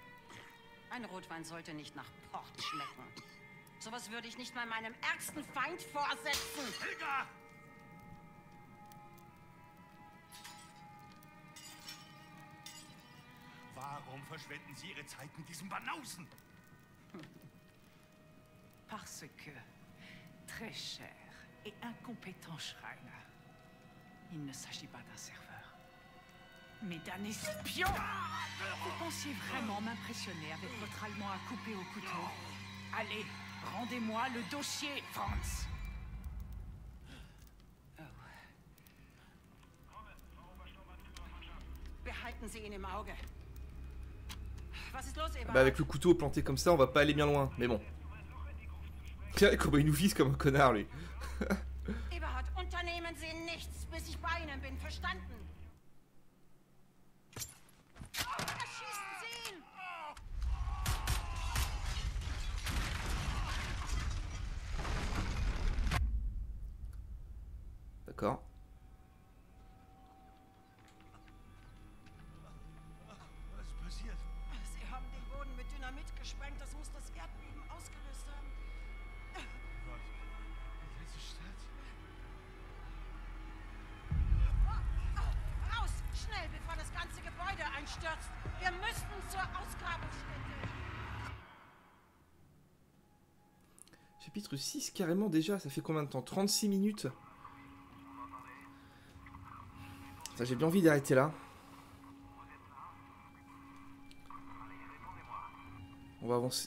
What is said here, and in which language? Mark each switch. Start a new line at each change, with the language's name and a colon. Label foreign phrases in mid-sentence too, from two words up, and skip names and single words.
German: Ein Rotwein sollte nicht nach Port schmecken. Sowas würde ich nicht mal meinem ärgsten Feind vorsetzen. Helga! Warum verschwenden Sie Ihre Zeit mit diesem Banausen?
French: Parce que, très cher et incompétent Schreiner, il ne s'agit pas d'un serveur, mais d'un espion. Vous pensiez vraiment m'impressionner avec votre allemand à couper au couteau? Allez, rendez-moi le dossier, Franz.
German: Behalten Sie ihn im Auge. Was ist los, Eberhard?
French: Bah avec le couteau planté comme ça, on va pas aller bien loin, mais bon. Tiens, comment il nous vise comme un connard, lui.
German: Eberhard, unternehmen Sie nichts, bis ich bei Ihnen bin, verstanden? Erschießen Sie ihn!
French: D'accord.
German: Was passiert? Sie haben den Boden mit Dynamit gesprengt, das muss das Erdbeben ausgelöst haben. Gott, die ganze Stadt. Raus! Schnell, bevor das ganze Gebäude einstürzt! Wir müssen zur Ausgrabungsstätte!
French: Chapitre 6, carrément déjà, ça fait combien de temps? 36 minutes. Ça, j'ai bien envie d'arrêter là. On va avancer.